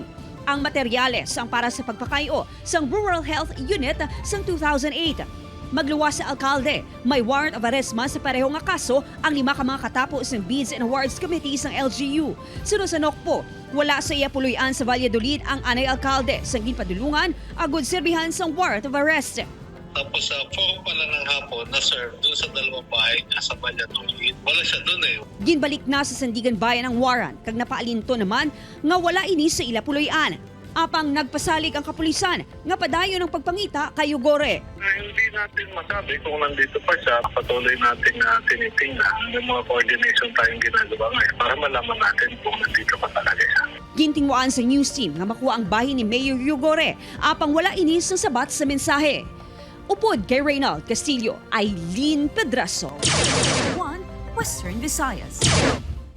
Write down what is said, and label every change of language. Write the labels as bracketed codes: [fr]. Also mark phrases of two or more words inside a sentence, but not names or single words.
[hil] Ang materyales ang para sa pagpakayo sang Rural Health Unit sang 2008. Magluwas sa alkalde, may [en] warrant of arrest [hil] man sa pareho nga kaso ang 5 ka mga katapos ng Bids and Awards Committee sang LGU. Sunod sa NOCPO, wala sa iya puluyan sa Valladolid ang Anay Alkalde sang ginpadulungan agud serbihan sang [en] warrant of arrest. [tl] Tapos sa 4 pala ng hapon na-serve doon sa dalawang bahay niya sa Valladolid. Wala siya doon eh. [hil] Ginbalik na sa Sandiganbayan ang warrant kag napaalinto naman nga wala ini sa ila puluyan. Apang nagpasalig ang kapulisan nga padayon ng pagpangita kay Gore. [tl] Hindi natin masabi kung nandito pa siya. Patuloy natin tinitingnan. May mga coordination tayong ginagawa ngayon para malaman natin kung nandito pa talaga siya. [hil] Gintingwaan sa news team nga makuha ang bahin ni Mayor Gore apang wala inis ng sabat sa mensahe. Upod kay Reynald Castillo, Aileen Pedraso. 1 Western Visayas.